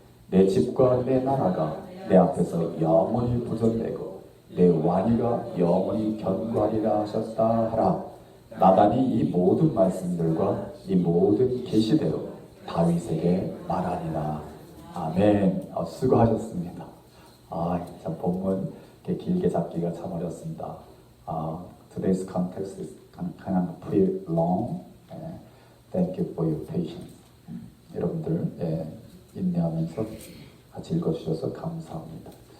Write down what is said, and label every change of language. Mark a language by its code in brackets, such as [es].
[ko] 내 집과 내 나라가 내 앞에서 영원히 보존되고 내 왕위가 영원히 견고하리라 하셨다 하라. 나단이 이 모든 말씀들과 이 모든 계시대로 다윗에게 말하니라. 아멘. 수고하셨습니다. 참 본문 이렇게 길게 잡기가 참 어렵습니다. [en] Today's context is kind of pretty long. Thank you for your patience. [ko] 여러분들 인내하면서 같이 읽어주셔서 감사합니다.